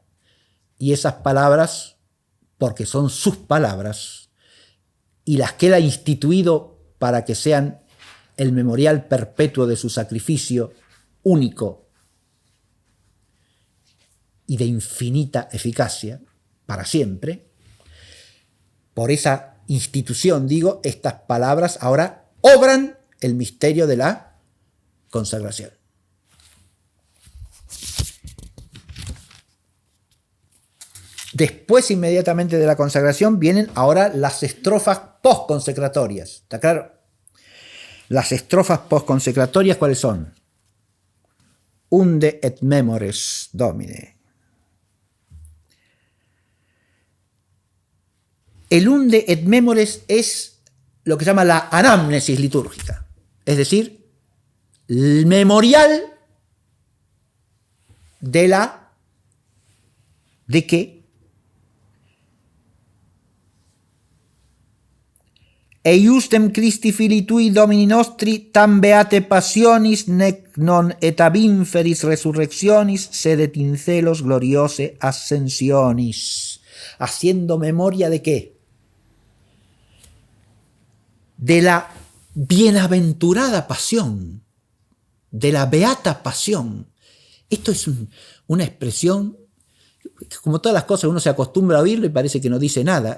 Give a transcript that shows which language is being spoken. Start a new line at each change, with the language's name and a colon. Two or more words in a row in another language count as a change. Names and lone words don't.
Spanish: Y esas palabras, porque son sus palabras, y las que Él ha instituido para que sean el memorial perpetuo de su sacrificio único y de infinita eficacia para siempre, por esa institución, digo, estas palabras ahora obran el misterio de la consagración. Después, inmediatamente de la consagración, vienen ahora las estrofas postconsecratorias. ¿Está claro? Las estrofas postconsecratorias, ¿cuáles son?
Latin: Unde et memores Domine.
Spanish: El
Latin: unde et memores
Spanish: es lo que se llama la anamnesis litúrgica, es decir, el memorial ¿de qué?
Latin: Eiustem Christi Filii Tui Domini Nostri tam beate passionis nec non et ab inferis resurrectionis sed et in celos gloriose ascensionis.
Spanish: Haciendo memoria ¿de qué? De la bienaventurada pasión, de la beata pasión. Esto es una expresión, como todas las cosas uno se acostumbra a oírlo y parece que no dice nada.